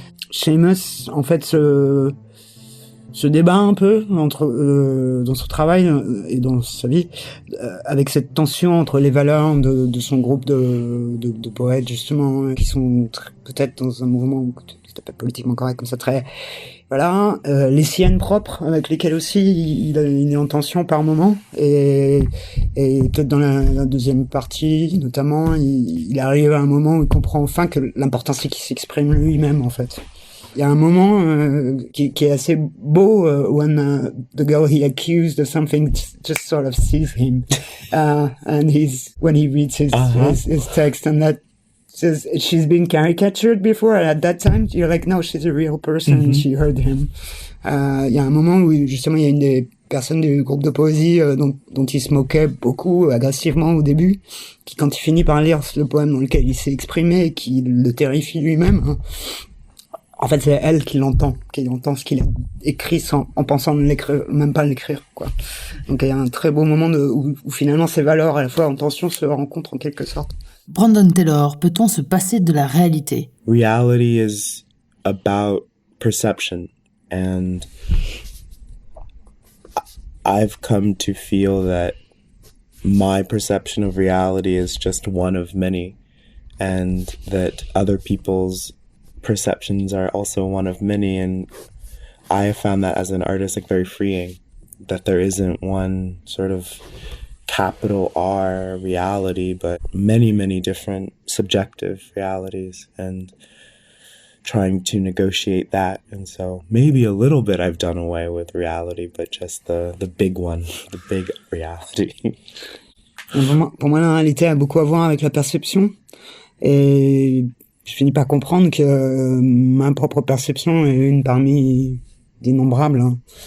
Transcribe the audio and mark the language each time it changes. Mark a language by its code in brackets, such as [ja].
[fr] Seamus, en fait, se débat un peu dans son travail et dans sa vie avec cette tension entre les valeurs de son groupe de poètes, justement, qui sont peut-être dans un mouvement qui pas politiquement correct comme ça, très les siennes propres, avec lesquelles aussi il est en tension par moment, et peut-être dans la deuxième partie notamment, il arrive à un moment où il comprend enfin que l'important c'est qu'il s'exprime lui-même, en fait. Il y a un moment qui est assez beau [en] when the girl he accused of something just sort of sees him and when he reads his text, and that says she's been caricatured before. At that time, you're like, no, she's a real person. And she heard him. [fr] Il y a un moment où justement il y a une des personnes du groupe de poésie dont il se moquait beaucoup agressivement au début, qui quand il finit par lire le poème dans lequel il s'est exprimé et qui le terrifie lui-même, hein, en fait c'est elle qui entend ce qu'il a écrit en pensant ne l'écrire, même pas l'écrire, quoi. Donc il y a un très beau moment où finalement ces valeurs à la fois en tension se rencontrent en quelque sorte. Brandon Taylor, peut-on se passer de la réalité? [en] Reality is about perception, and I've come to feel that my perception of reality is just one of many, and that other people's perceptions are also one of many, and I have found that as an artist like very freeing, that there isn't one sort of capital R reality, but many, many different subjective realities, and trying to negotiate that. And so maybe a little bit I've done away with reality, but just the big one, the big reality. [fr] Pour moi, la réalité a beaucoup à voir avec la perception, et je finis par comprendre que ma propre perception est une parmi d'innombrables, hein.